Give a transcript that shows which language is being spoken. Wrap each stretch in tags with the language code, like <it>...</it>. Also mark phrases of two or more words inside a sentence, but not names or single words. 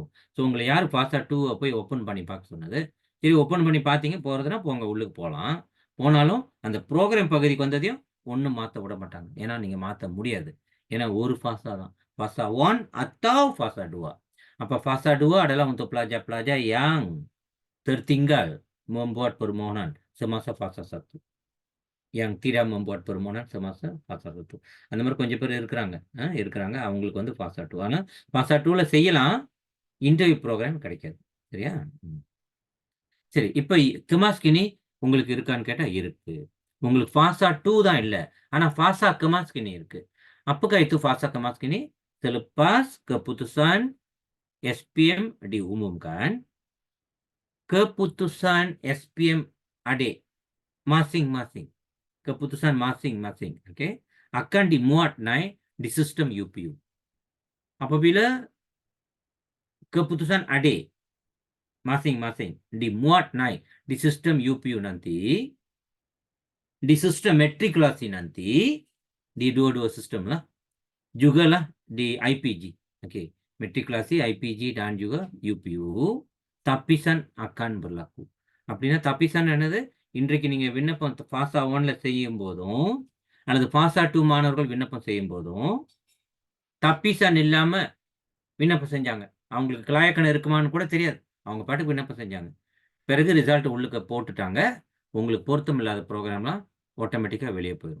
<ta>ஸோ உங்களை யார் ஃபாசா 2வை போய் ஓப்பன் பண்ணி பார்க்க சொன்னது? சரி, ஓப்பன் பண்ணி பார்த்தீங்க, போகிறதுனா போங்க, உள்ளுக்கு போகலாம். போனாலும் அந்த ப்ரோக்ராம் பகுதிக்கு வந்ததையும் ஒன்றும் மாற்ற விட மாட்டாங்க. ஏன்னா நீங்கள் மாற்ற முடியாது. ஏன்னா ஒரு ஃபாசா தான்.</ta> <ms>fasa 1 atau fasa 2. அப்போ ஃபாசா 2 adalah untuk pelajar-pelajar yang tertinggal membuat permohonan semasa fasa 1. yang tidak membuat permohonan semasa fasa 1.</ms> <ta>அந்த மாதிரி கொஞ்சம் பேர் இருக்கிறாங்க. அவங்களுக்கு வந்து ஃபாசா 2. ஆனால் ஃபாசா 2ல செய்யலாம்,</ta> <en>interview program</en> <ta>கிடைக்காது. சரியா? சரி, இப்போ கிமாஸ்கினி உங்களுக்கு இருக்கான்னு கேட்டால் இருக்கு. உங்களுக்கு ஃபாசா 2 தான் இல்லை, ஆனால் ஃபாசா கிமாஸ்கினி இருக்கு.</ta> <ms>Apakah itu fasa Kemaskini? Selepas keputusan SPM diumumkan, keputusan SPM adik masing-masing, keputusan masing-masing, okay, akan dimuat naik di sistem UPU. Apabila keputusan adik masing-masing dimuat naik di sistem UPU nanti, di sistem matrikulasi nanti, di dua-dua sistem lah, juga lah di IPG, okay, matrikulasi, IPG dan juga UPU, tapisan akan berlaku.</ms> <ta>அப்படின்னா tapisan என்னது? இன்றைக்கு நீங்கள் விண்ணப்பம் ஃபாசா 1ல செய்யும் போதும் அல்லது ஃபாசா 2 மாணவர்கள் விண்ணப்பம் செய்யும் போதும் tapisan இல்லாமல் விண்ணப்பம் செஞ்சாங்க, அவங்களுக்கு கிளாயக்கணம் இருக்குமான்னு கூட தெரியாது, அவங்க பாட்டுக்கு விண்ணப்பம் செஞ்சாங்க. பிறகு ரிசல்ட் உள்ளுக்கு போட்டுட்டாங்க, உங்களுக்கு பொருத்தம் இல்லாத ப்ரோக்ராம்லாம் ஆட்டோமேட்டிக்காக வெளியே போயிடும்.</ta>